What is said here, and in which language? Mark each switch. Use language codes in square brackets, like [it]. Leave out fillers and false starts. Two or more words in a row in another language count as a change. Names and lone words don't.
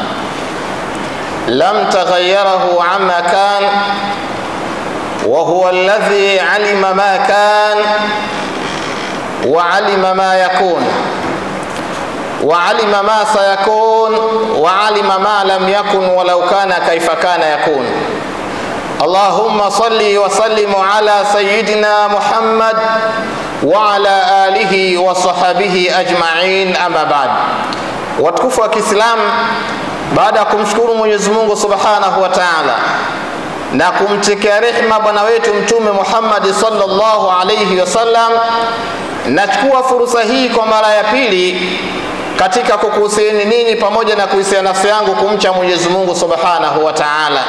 [ar] لم تغيره عما كان، وهو الذي علم ما كان وعلم ما يكون وعلم ما سيكون وعلم ما لم يكن ولو كان كيف كان يكون. اللهم صل وسلم على سيدنا محمد وعلى آله وصحبه أجمعين. أما بعد. [sw] Watukufu wa Kiislamu, baada ya kumshukuru Mwenyezi Mungu [ar] سبحانه وتعالى [sw] na kumtakia rehema bwana wetu Mtume Muhammad [ar] صلى الله عليه وسلم, [sw] nachukua fursa hii kwa mara ya pili katika kukuhusieni ninyi pamoja na kuhusiana nafsi yangu kumcha Mwenyezi Mungu [ar] سبحانه وتعالى.